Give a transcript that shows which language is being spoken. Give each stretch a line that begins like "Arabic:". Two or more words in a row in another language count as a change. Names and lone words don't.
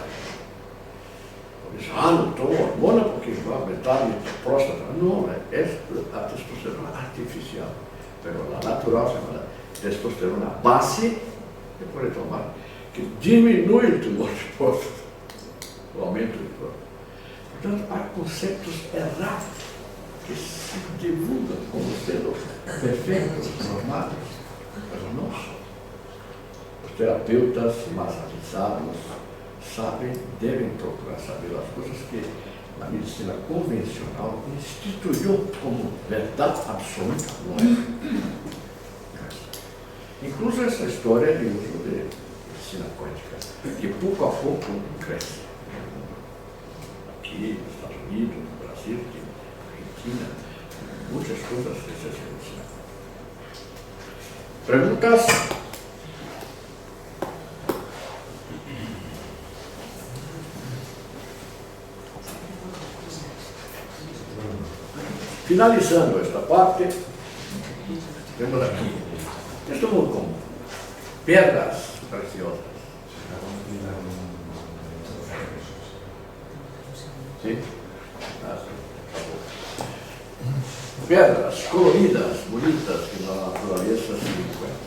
Spanish: Por eso, no tomo hormona porque va a aumentar mi próstata. No, es la testosterona artificial, pero la natural se llama testosterona base que puede tomar, que disminuye el tumor de próstata, o aumento de próstata.
Portuguese: Portanto, há conceptos errados que se divulgam como sendo perfeitos, normais, mas não são. Os terapeutas mais avisados sabem, devem procurar saber as coisas que a medicina convencional instituiu como verdade absoluta, não é? Incluso essa história de uso de medicina quântica, que pouco a pouco cresce. aqui nos Estados Unidos, no Brasil,
Spanish: Argentina, muchas cosas de esa ciencia. ¿Preguntas? Finalizando esta parte,
Portuguese: temos aqui,
Spanish: esto es muy común, piedras preciosas. ¿Sí? Piedras coloridas, bonitas, que na naturaleza se encuentran.